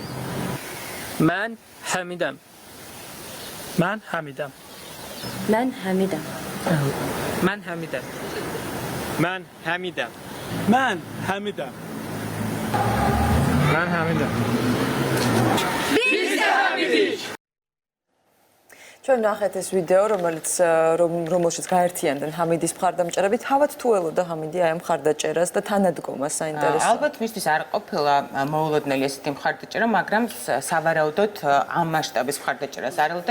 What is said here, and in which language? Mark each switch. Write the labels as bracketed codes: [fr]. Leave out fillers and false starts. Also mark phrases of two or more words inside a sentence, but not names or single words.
[az] Mən Həmidəm. Mən Həmidəm. Mən Həmidəm. Mən Həmidəm. Mən Həmidəm. Mən Həmidəm. Mən Həmidəm. Biz də Həmidik. [ka] ჩვენ ნახეთ ეს ვიდეო, რომელშიც გაერთიანდნენ ჰამიდის მხარდამჭერები. თავად თუ ელოდა ჰამიდი აი ამ მხარდაჭერას და თანადგომას საინტერესო. ალბათ მისთვის არ ყოფილა მოულოდნელი ესეთი მხარდაჭერა, მაგრამ სავარაუდოდ ამ მასშტაბის მხარდაჭერას არ ელოდა.